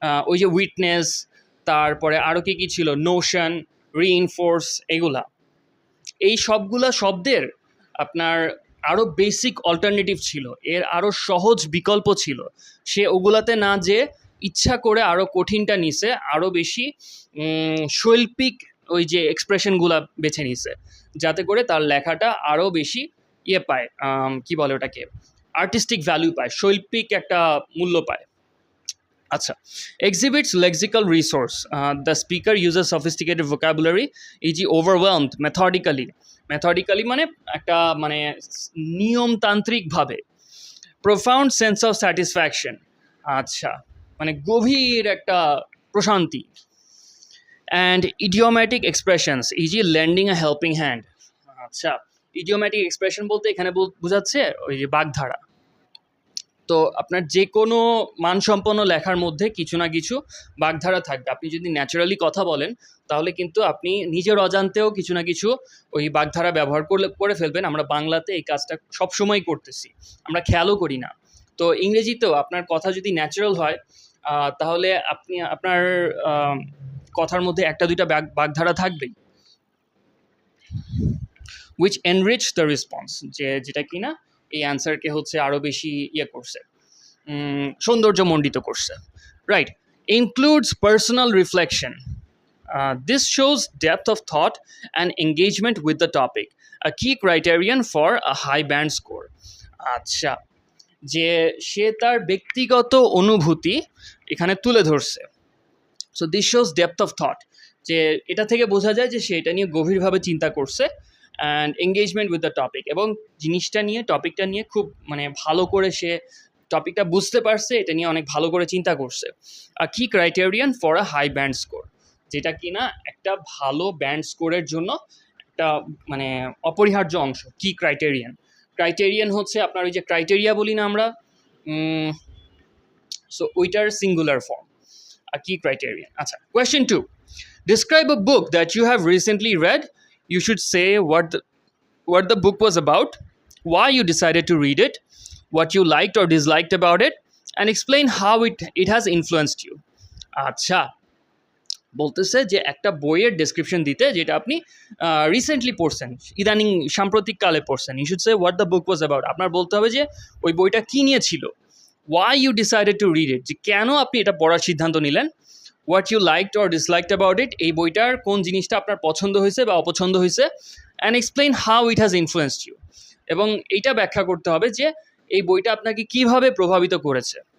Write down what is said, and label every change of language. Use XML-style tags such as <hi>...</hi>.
<bn>ওই যে উইটনেস, তারপরে আরও কী ছিল, নোশন, রিইনফোর্স, এগুলা, এই সবগুলা শব্দের আপনার আরও বেসিক অল্টারনেটিভ ছিল, এর আরও সহজ বিকল্প ছিল, সে ওগুলাতে না যে ইচ্ছা করে আরও কঠিনটা নিছে, আরও বেশি শৈল্পিক ওই যে এক্সপ্রেশনগুলা বেছে নিছে, যাতে করে তার লেখাটা আরও বেশি পায়, কি বলে ওটাকে, আর্টিস্টিক ভ্যালু পায়, শৈল্পিক একটা মূল্য পায়।</bn> <en>আচ্ছা, exhibits lexical resource. The speaker uses sophisticated vocabulary, e.g. overwhelmed, methodically</en> <bn>মানে একটা মানে নিয়মতান্ত্রিকভাবে,</bn> <en>profound sense of satisfaction,</en> <bn>আচ্ছা মানে গভীর একটা প্রশান্তি,</bn> <en>and idiomatic expressions, e.g. lending a helping hand,</en> <bn>আচ্ছা idiomatic expression বলতে এখানে বোঝাচ্ছে ওই যে বাগধারা। তো আপনার যে কোনো মানসম্পন্ন লেখার মধ্যে কিছু না কিছু বাগধারা থাকবে। আপনি যদি ন্যাচারালি কথা বলেন তাহলে কিন্তু আপনি নিজের অজান্তেও কিছু না কিছু ওই বাগধারা ব্যবহার করে ফেলবেন। আমরা বাংলাতে এই কাজটা সবসময় করতেছি, আমরা খেয়ালও করি না। তো ইংরেজিতেও আপনার কথা যদি ন্যাচারাল হয় তাহলে আপনি আপনার কথার মধ্যে একটা দুইটা বাগধারা থাকবেই।</bn> <en>which enrich the response,</en> <bn>যেটা কিনা এই অ্যান্সারকে হচ্ছে আরো বেশি করছে, সৌন্দর্যমণ্ডিত করছে, right.</bn> <en>includes personal reflection. This shows depth of thought and engagement with the topic, a key criterion for a high band score.</en> <bn>আচ্ছা, যে সে তার ব্যক্তিগত অনুভূতি এখানে তুলে ধরছে।</bn> <en>so this shows depth of thought,</en> <bn>যে এটা থেকে বোঝা যায় যে সে এটা নিয়ে গভীরভাবে চিন্তা করছে,</bn> <en>and engagement with the topic,</en> <bn>এবং জিনিসটা নিয়ে টপিকটা নিয়ে খুব মানে ভালো করে সে টপিকটা বুঝতে পারছে, এটা নিয়ে অনেক ভালো করে চিন্তা করছে।</bn> <en>a key criterion for a high band score,</en> <bn>যেটা কিনা একটা ভালো ব্যান্ড স্কোরের জন্য একটা মানে অপরিহার্য অংশ। কি ক্রাইটেরিয়ান হচ্ছে আপনার ওই যে ক্রাইটেরিয়া বলি না আমরা, সো ওইটার singular form,</bn> <en>a key criterion. Achha. Question 2. Describe a book that you have recently read. You should say what the book was about, why you decided to read it, what you liked or disliked about it, and explain how it has influenced you.</en> <bn>আচ্ছা, বলতেছে যে একটা বইয়ের description দিতে যেটা আপনি recently পড়ছেন, ইদানিং সাম্প্রতিক কালে পড়ছেন।</bn> <en>You should say what the book was about.</en> <bn>আপনার বলতে হবে যে ওই বইটা কী নিয়ে ছিল,</bn> <en>why you decided to read it,</en> <bn>যে কেন আপনি এটা পড়ার সিদ্ধান্ত নিলেন,</bn> <en>what you liked or disliked about it,</en> <bn>এই বইটার কোন জিনিসটা আপনার পছন্দ হয়েছে বা অপছন্দ হয়েছে,</bn> <en>and explain how it has influenced you,</en> <bn>এবং এইটা ব্যাখ্যা করতে হবে যে এই বইটা আপনাকে কিভাবে প্রভাবিত করেছে।</bn>